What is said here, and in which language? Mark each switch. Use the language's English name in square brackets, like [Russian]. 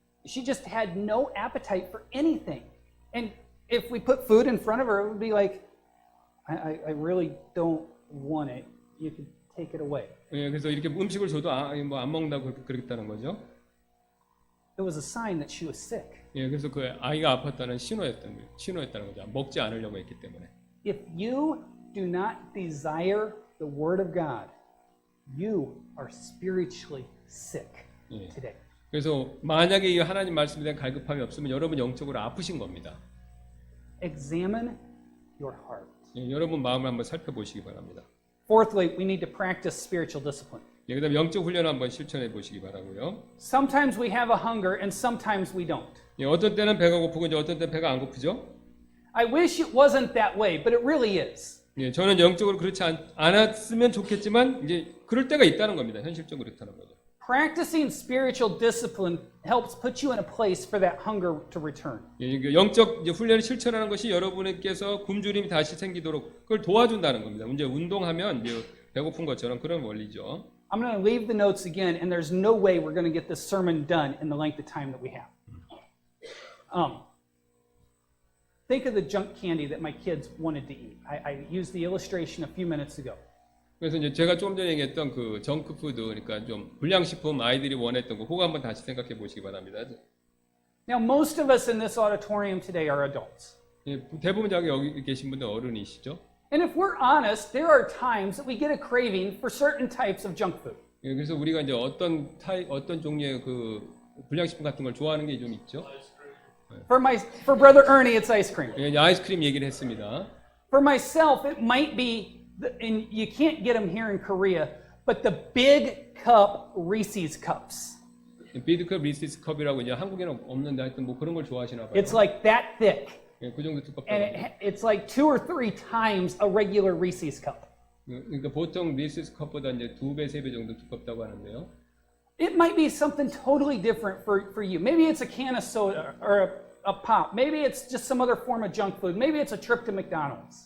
[English] She just had no appetite for anything. And if we put food in front of her, it would be like, I really don't want it. You can take it away. [Korean] 예, 그래서 이렇게 음식을 줘도 안 먹는다고 그러겠다는 거죠. [English] It was a sign that she was sick. [Korean] 예, 그래서 그 아이가 아팠다는 신호였다는 거죠. 먹지 않으려고 했기 때문에. [English] If you do not desire the word of God, you are spiritually sick today. [Korean] 그래서 만약에 이 하나님 말씀에 대한 갈급함이 없으면 여러분 영적으로 아프신 겁니다. [English] Examine your heart. [Korean] 예, 여러분 마음을 한번 살펴보시기 바랍니다. [English] Fourthly, we need to practice spiritual discipline. [Korean] 예, 그다음 영적 훈련을 한번 실천해 보시기 바라고요. [English] Sometimes we have a hunger and sometimes we don't. [Korean] 예, 어떤 때는 배가 고프고 이제 어떤 때는 배가 안 고프죠? [English] I wish it wasn't that way, but it really is. [Korean] 예, 저는 영적으로 그렇지 않았으면 좋겠지만 이제 그럴 때가 있다는 겁니다. 현실적으로 그렇다는 거죠. [English] Practicing spiritual discipline helps put you in a place for that hunger to return. [Korean] 예, 영적 이제 훈련을 실천하는 것이 여러분께서 굶주림이 다시 생기도록 그걸 도와준다는 겁니다. 이제 운동하면 이제 배고픈 것처럼 그런 원리죠. [English] I'm going to leave the notes again, and there's no way we're going to get this sermon done in the length of time that we have. Think of the junk candy that my kids wanted to eat. I used the illustration a few minutes ago. [Korean] 그래서 이제 제가 조금 전에 얘기했던 그 정크푸드, 그러니까 좀 불량식품 아이들이 원했던 거, 그거 한번 다시 생각해 보시기 바랍니다. [English] Now, most of us in this auditorium today are adults. [Korean] 예, 대부분 여기 계신 분들 어른이시죠. [English] And if we're honest, there are times that we get a craving for certain types of junk food. [Korean] 예, 그래서 우리가 이제 어떤 종류의 그 불량식품 같은 걸 좋아하는 게 좀 있죠. [English] For Brother Ernie, it's ice cream. [Korean] 예, 이제 아이스크림 얘기를 했습니다. [English] For myself, it might be, and you can't get them here in Korea, but the big cup Reese's cups. [Korean] 비드컵 리시스 컵이라고 이제 한국에는 없는데 하여튼 뭐 그런 걸 좋아하시나 봐요. [English] It's like that thick, [Korean] 예, 그 정도 두껍다고. [English] and it's like 2 or 3 times a regular Reese's cup. [Korean] 그러니까 보통 리시스 컵보다 이제 2배, 3배 정도 두껍다고 하는데요. [English] It might be something totally different for you. Maybe it's a can of soda or a pop. Maybe it's just some other form of junk food. Maybe it's a trip to McDonald's.